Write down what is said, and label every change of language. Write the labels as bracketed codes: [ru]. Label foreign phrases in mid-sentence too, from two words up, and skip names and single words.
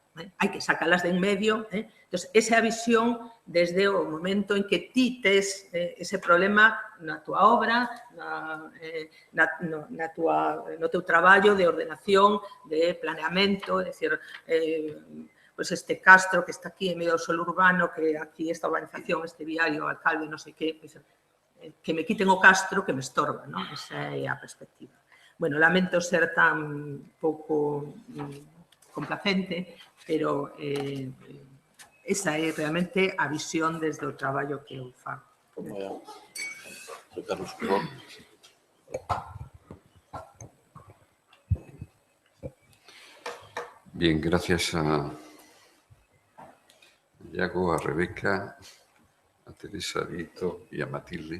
[gl] Hai que sacalas de en medio. Entón, esa é a visión desde o momento en que ti tes ese problema na túa obra, no teu traballo de ordenación, de planeamento, é dicir, este castro que está aquí en medio do solo urbano, que aquí esta urbanización, este viario, o alcalde, non sei que, que me quiten o castro que me estorba, non? Esa é a perspectiva. Bueno, lamento ser tan pouco complacente, pero esa é realmente a visión desde o traballo que eu fago. Carlos, por favor. [es] Bien, gracias a Iago, a Rebeca, a Teresa, a Vito y a Matilde.